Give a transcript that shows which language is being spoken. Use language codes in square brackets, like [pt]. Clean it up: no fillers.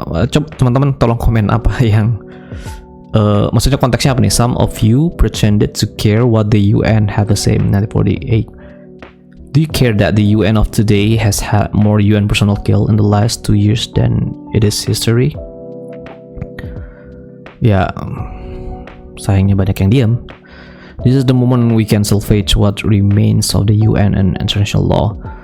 [id] Coba teman-teman tolong komen apa yang maksudnya konteksnya apa nih? [en] Some of you pretended to care what the UN had to say in 1948. Do you care that the UN of today has had more UN personnel killed in the last 2 years than it is history? [id] Ya, sayangnya banyak yang diam. [en] This is the moment we can salvage what remains of the UN and international law.